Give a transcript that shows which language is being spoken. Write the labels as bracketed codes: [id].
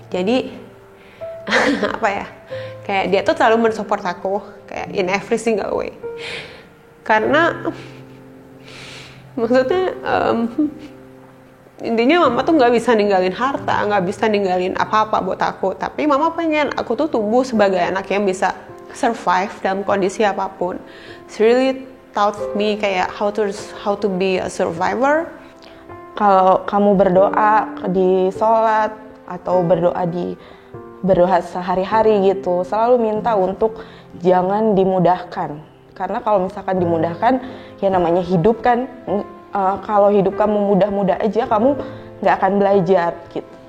[id] Jadi apa ya, kayak dia tuh selalu mensupport aku kayak [en] in every single way. [id] Karena maksudnya intinya mama tuh nggak bisa ninggalin harta, nggak bisa ninggalin apa-apa buat aku. Tapi mama pengen aku tuh tumbuh sebagai anak yang bisa survive dalam kondisi apapun. [en] She really taught me kayak how to be a survivor. [id] Kalau kamu berdoa di sholat atau berdoa sehari-hari gitu, selalu minta untuk jangan dimudahkan. Karena kalau misalkan dimudahkan, ya namanya hidup kan. Kalau hidup kamu mudah-mudah aja, kamu nggak akan belajar gitu.